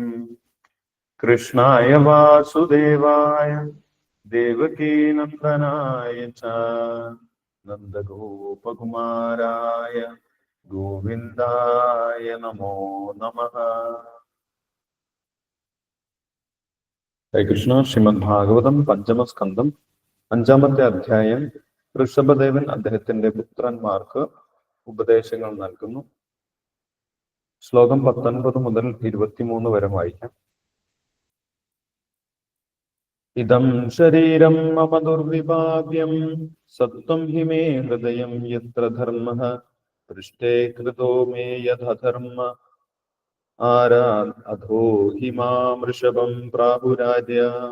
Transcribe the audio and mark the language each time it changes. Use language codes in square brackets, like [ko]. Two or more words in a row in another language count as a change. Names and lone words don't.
[sa] कृष्णाय वासुदेवाय देवकी नंदनाय च नंदगोपकुमाराय गोविंदाय नमो नमः। [ml] ഹരേ കൃഷ്ണ. ശ്രീമദ് ഭാഗവതം പഞ്ചമസ്കന്ധം അഞ്ചാമത്തെ അധ്യായം. ഋഷഭദേവൻ അദ്ദേഹത്തിന്റെ പുത്രന്മാർക്ക് ഉപദേശങ്ങൾ നൽകുന്നു. ശ്ലോകം 19 മുതൽ 23 വരെ വായിക്കാം. [sa] ഇദം ശരീരം മമ ദുർവിഭാവ്യം സത്വം ഹി മേ ഹൃദയം യത്ര ധർമ്മഃ പൃഷ്ഠേ കൃതോ മേ യഥധർമ്മ ആരാത് അധോ ഹി മാം ഋഷഭം പ്രാഹുരാജ്യ.